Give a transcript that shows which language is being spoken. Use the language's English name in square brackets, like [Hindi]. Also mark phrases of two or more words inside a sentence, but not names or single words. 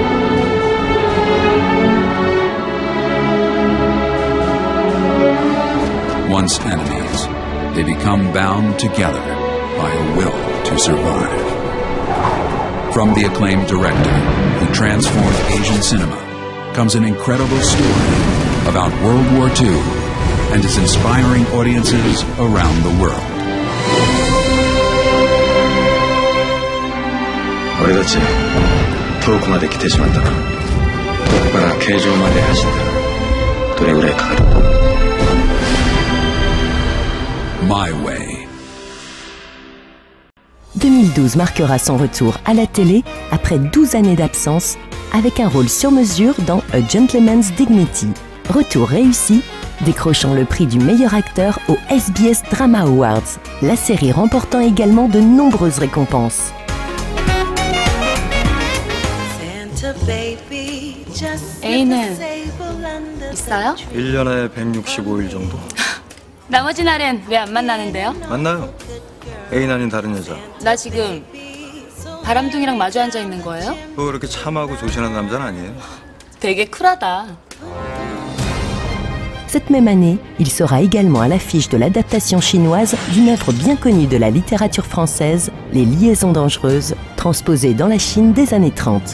[English] Once enemies, they become bound together by a will to survive. From the acclaimed director who transformed Asian cinema comes an incredible story about World War II and is inspiring audiences around the world. [Korean] 우리같이 [Japanese] 遠くまで来てしまったら、ここから形状まで走ったらどれぐらいかかると思う？ [English] My Way, [French] 2012 marquera son retour à la télé après 12 années d'absence avec un rôle sur mesure dans A Gentleman's Dignity. Retour réussi, décrochant le prix du meilleur acteur au SBS Drama Awards, la série remportant également de nombreuses récompenses. [Korean] A는 있어요? 1년에 165일 정도. 나머지 날엔 왜 안 만나는데요? 만나요. 애인 아닌 다른 여자. 나 지금 바람둥이랑 마주 앉아 있는 거예요? 뭐 그렇게 참하고 조신한 남자는 아니에요. 되게 쿨하다. [French] Cette même année, il sera également à l'affiche de l'adaptation chinoise d'une œuvre bien connue de la littérature française, Les Liaisons dangereuses, transposée dans la Chine des années 30.